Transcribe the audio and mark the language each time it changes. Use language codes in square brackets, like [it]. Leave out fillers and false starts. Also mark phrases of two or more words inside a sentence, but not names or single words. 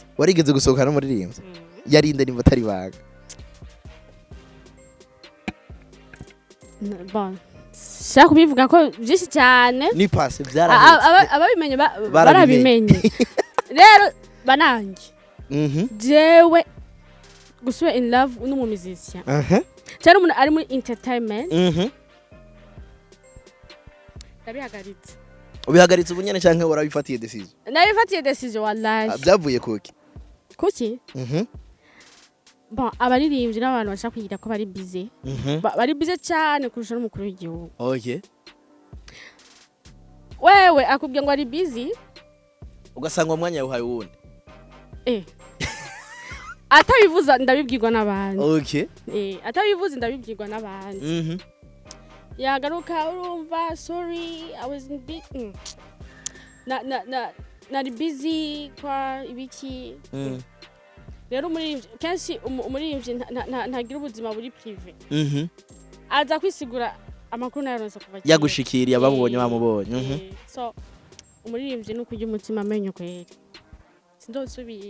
[rn] warigeze gusohokana n'umuririmbyi yarinde nimba atari baga shaka kubivuga ko byinshi cyane ni passe byarahetse ababimenye barabimenye rero banangi jewe gusubira [en] in love [rn] n'umumizisya cyane umuntu ari muri entertainment ndabihagaritse ubihagaritse ubunyene canke warabifatiye decision nabifatiye decision wallahi byavuye kuki bon abaririmbyi n'abantu bashaka kugira ko bari busy bari busy cyane kurusha n'umukuru w'igihugu wewe akubwiye ngo ari busy ugasanga umwanya yahaye wundi atabivuza ndabibwirwa n'abandi atabivuza ndabibwirwa n'abandi yagaruka urumva [en] sorry I was busy [rn] nari busy kwa ibiki rero kenshi umuririmbyi ntagira ubuzima buri privé aza kwisigura amakuru nayaronse kuva kera yagushikiriye ababonye bamubonye so umuririmbyi nuko ujya umutima amenyo kweri sindosubira